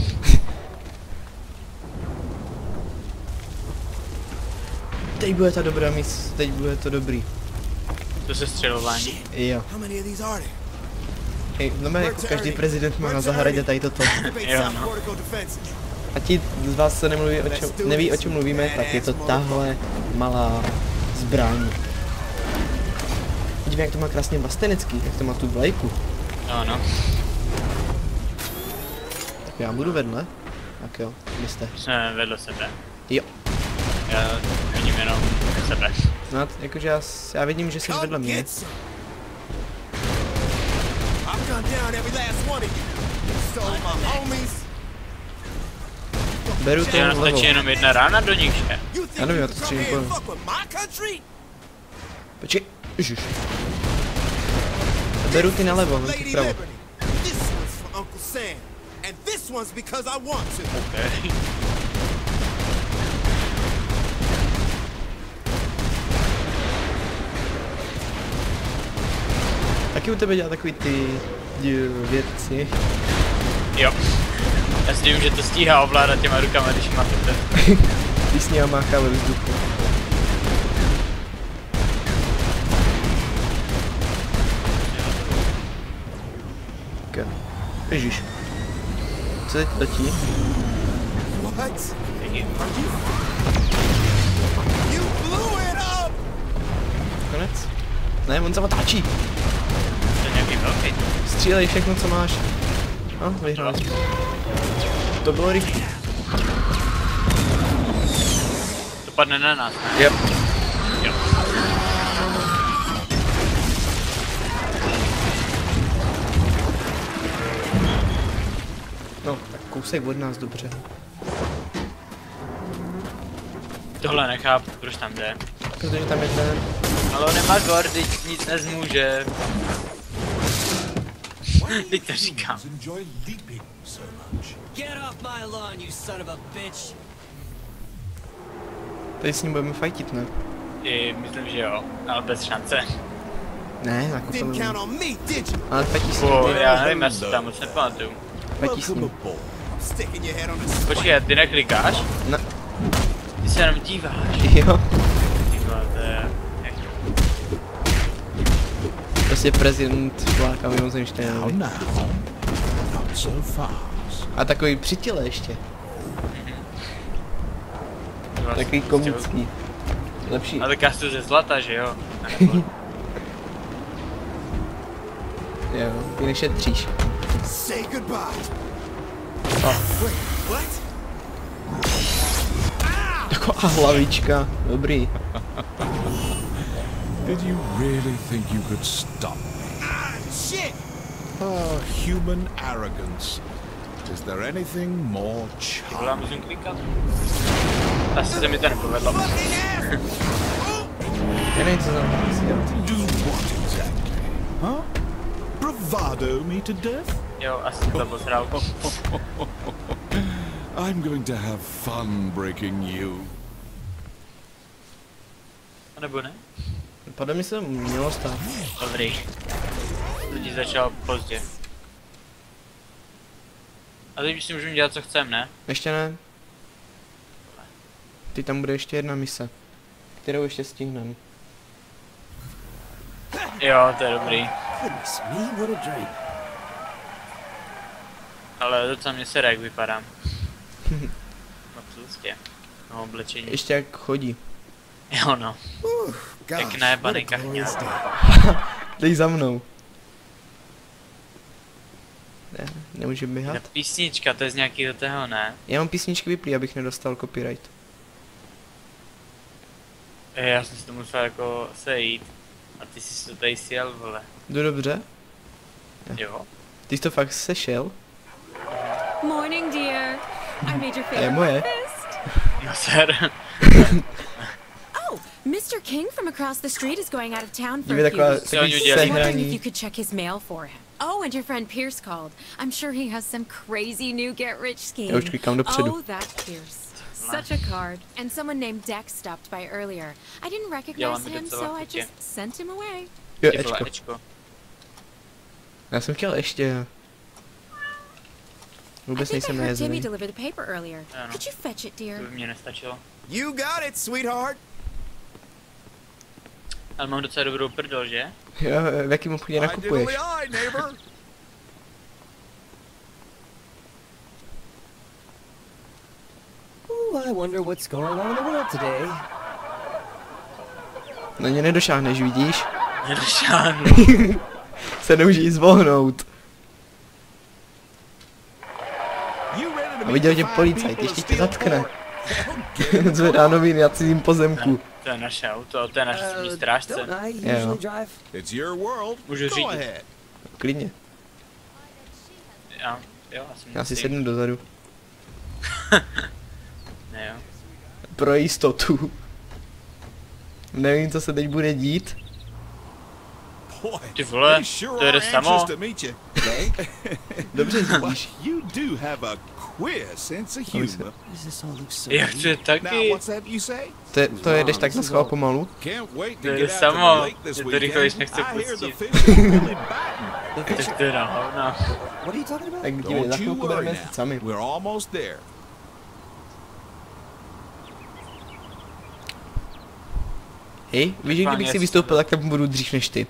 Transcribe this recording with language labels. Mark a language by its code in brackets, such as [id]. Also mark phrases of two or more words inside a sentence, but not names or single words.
[cs] Teď bude ta dobrá míst, teď bude to dobrý. To se střelování. Jo. [en] How many of these are there? [cs] Hej, no jako každý prezident má na zahradě tady toto. [en] Activate Yeah, South [cs] no. [en] Portico defenses. [cs] A ti z vás, co neví, o čem mluvíme, tak je to tahle malá zbraň. Vidíme, jak to má krásně vlastenecký, jak to má tu vlajku. No. Tak já budu vedle. Tak jo, vy jste. Jsme vedle sebe. Jo. Já vidím jenom sebe. No, jakože já vidím, že jsi vedle mě. [en] I've gunned down every last one of you. So my homies. [cs] Beru to Jenom stačí levou. jenom jedna rána do nich, že? [en] You think I know you you can have to come see here and it. fuck with my country? [cs] Počkej, ježiš. Beru ty na levo, ven ty [en] Lady [cs] vpravo. [en] Liberty. This one's for Uncle Sam. And this one's because I want to. [cs] Okay. Taky u tebe dělá takový ty věci. Jo. Já si vím, že to stíhá ovládat těma rukama, když máte ten. Když s ním máchá ve vzduchu. Okay. Ježíš. Co teď letí? [en] What? You blew it up! [cs] Konec? Ne, on se otáčí. To je nějaký velký. Střílej všechno, co máš. No, vyhrál. To bylo rychlé. To padne na nás, ne? Yep. Jo. No, tak kousek od nás, dobře. Tohle nechápu, proč tam jde. Protože tam je ten... Ale on nemá gordy, nic nezmůže. Teď to říkám. [en] Enjoy leaping so much. Get off my lawn, you son of a bitch! [cs] Tady s ním budeme fajtit, ne? Myslím, že jo, ale bez šance. Ne, jako [en] Didn't count to... on me, did you? [cs] Ale fajtí s ním. Já nevím, já si tam moc nepamatuju. Fajtí s ním. [en] aboard. Sticking your head on the [cs] Počkej, ty neklikáš? Ne. Ty se jenom díváš. Jo. Ty vole, to je... Prostě prezident šláka mimozemštěný. [en] Now, not so fast. [cs] A takový při těle ještě. Takový komický. Lepší. A tak já jsem ze zlata, že jo? Jo, ty nešetříš. [en] say goodbye. Oh. Wait, what? [cs] Taková hlavička. Dobrý. [en] Did you really think you could stop me? Ah, shit! Ah, human arrogance. Is there anything more [cs] Ty vole, já [en] charming? [cs] musím klikat. Asi se mi to nepovedlo. [en] Fucking ass! [cs] Já nevím, co tam chci dělat. [en] Do what exactly? Huh? Bravado me to death? [cs] Jo, asi to posral. [en] I'm going to have fun breaking you. [cs] A nebo ne? Podle mě se to mělo stát. Dobrý. To ti začal pozdě. A teď už si můžeme dělat, co chcem, ne? Ještě ne. Ty tam bude ještě jedna mise. Kterou ještě stihneme. Jo, to je dobrý. [en] Goodness me, what a drink. [cs] Ale docela mě se jak vypadám. No prostě. No oblečení. Ještě jak chodí. Jo no. Jak [en] Gosh, [cs] najebaný [en] what a glorious [cs] kachňák. [en] day. [cs] Dej za mnou. Ne, nemůže Ta běhat. písnička, to je z nějakého toho, ne? Já mám písničky vyplý, abych nedostal copyright. Já jsem si to musel jako sejít. A ty jsi to tady sjel, vole. Jdu dobře? Jo? Ty jsi to fakt sešel? [en] Morning, dear. I made your favorite [cs] moje. [en] breakfast. [cs] No ser. [en] Oh, Mr. King from across the street is going out of town for [cs] Dívej, [en] a [cs] taková, [en] few weeks. [cs] takový Soňu [en] I was wondering if [cs] sehraní. [en] you could check his mail for him. Oh, and your friend Pierce called. I'm sure he has some crazy new get-rich scheme. [cs] Já už klikám dopředu. [en] Oh, that Pierce. Such a card. And someone named Dex stopped by earlier. I didn't [cs] Já [en] recognize [cs] mám [en] him, [cs] docela [en] so I [cs] chutě. [en] just sent him away. [cs] Jo, Ty vole, Ečko. Ečko. Já jsem chtěl ještě. [en] I [cs] Vůbec [en] think I [cs] nejsem [en] heard Timmy [cs] najezený. [en] deliver the paper earlier. [cs] Ano. [en] Could you fetch it, dear? [cs] To by mě nestačilo. [en] You got it, sweetheart. [cs] Ale mám docela dobrou prdel, že? Jo, v jakým obchodě nakupuješ? [en] Diddly eye, neighbor. Ooh, I wonder what's going on in the world today. [cs] Na ně nedošáhneš, vidíš? Nedošáhnu. Se nemůže jít zvohnout. A viděl tě policajt, ještě tě zatkne. Zvedá noviny na cizím pozemku. To je naše auto, to je naše strážce. [en] Don't I Yeah. usually drive? It's your world. [cs] Můžu [en] Go [cs] řídit. [en] ahead. [cs] Klidně. Jo, Já si sednu dozadu. Ne jo. Pro jistotu. Nevím, co se teď bude dít. [en] Boy, [cs] Ty vole, [en] they sure [cs] to jede [en] are [cs] samo. [en] anxious to meet you. [cs] Dobře [en] Well, [cs] řídíš. [en] you do have a queer sense of humor. Does this all look so [cs] Já chci [en] Now, [cs] taky. [en] what's that you say? [cs] To jedeš tak na schvál pomalu? [en] Can't wait to [cs] To je [en] get out to the [cs] samo. [en] lake this [cs] Je to rychle, když [en] weekend. [cs] nechce [en] I hear the [cs] pustit. [en] fish are really biting. The [cs] To [en] fish- [cs] je na hovna. [en] What are you talking about? [cs] Tak dívej, za [en] Don't you [cs] chvilku [en] worry [cs] budeme [en] now. [cs] jezdit sami. [en] We're almost there. [cs] Hej, víš, že kdybych si vystoupil, tak tam budu dřív než ty.